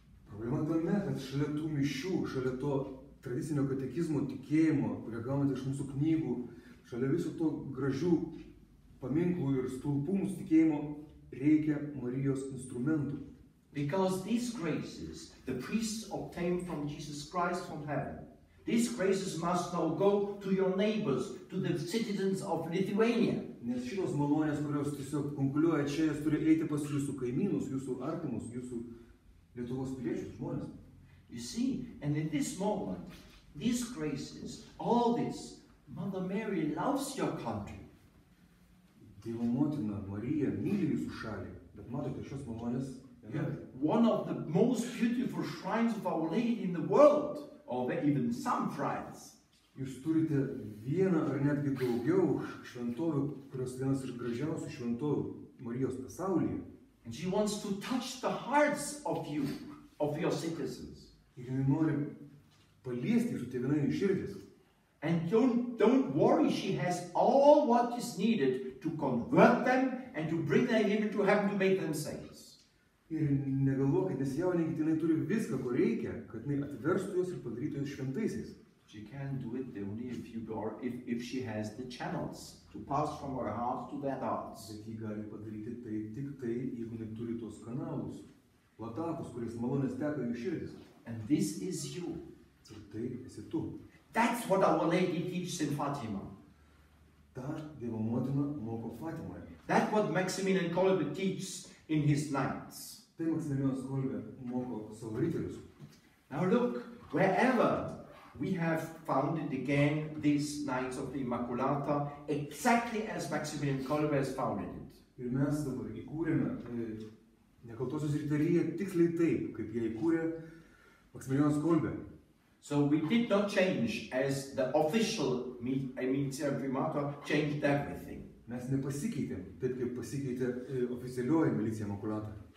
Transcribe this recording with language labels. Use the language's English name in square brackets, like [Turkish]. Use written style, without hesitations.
[Lithuanian] Problema tame, kad šalia tų mišių, šalia to tradicinio katekizmo tikėjimo, kurie gaunate iš mūsų knygų, šalia viso to gražių paminklų ir stulpų mūsų tikėjimo, reikia Marijos instrumentų. [English] Because these graces, the priests obtain from Jesus Christ from heaven. These graces must now go to your neighbors, to the citizens of Lithuania. [Lithuanian] Nes šitos malonės, kurios tiesiog kunkuliuoja čia, jas turi eiti pas jūsų kaimynus, jūsų artimus, jūsų Lietuvos piliečius, žmonės. [English] You see, and in this moment, these graces, all this, Mother Mary loves your country. [Lithuanian] Dievo motina, Marija, myli jūsų šalį, bet matote šios malonės. [English] One of the most beautiful shrines of Our Lady in the world. Or even some shrines. [Lithuanian] Jūs turite vieną ar netgi daugiau šventovių, kurios vienas iš gražiausių šventovių Marijos pasaulyje. [English] And she wants to touch the hearts of you, of your citizens. [Lithuanian] Ir jinai nori paliesti jūsų tėvynainių širdis. [English] And don't worry, she has all what is needed to convert them and to bring them even to heaven to make them saints. [Lithuanian] Ir negalvokit, nesijaudinkit, jinai turi viską, ko reikia, kad jinai atverstų juos ir padarytų juos šventaisiais. [English] She can do it only if she has the channels to pass from her heart to their hearts. [Lithuanian] Bet ji gali padaryti tai tik tai, jeigu jinai turi tos kanalus, latakus, kuriais malonės teka jų širdis. [English] And this is you. [Lithuanian] Ir tai esi tu. [English] That's what Our Lady teaches in Fatima. [Lithuanian] Ta Dievo motina moko Fatimoje. [English] That's what Maximilian Kolbe teaches in his nights. [Lithuanian] Tai Maximilianas Kolbe moko savo riterius. [English] Now look, wherever we have founded again these Nights of the Immaculata, exactly as Maximilian Kolbe has founded it. [Lithuanian] Ir mes dabar įkūrėme Nekaltosios Riteriją tiksliai taip, kaip jie įkūrė Maximilianas Kolbe. [English] So we did not change as the official Militia Primata changed everything. [Lithuanian] Mes nepasikeitėm, taip kaip pasikeitė oficialioji Milicija Immaculata.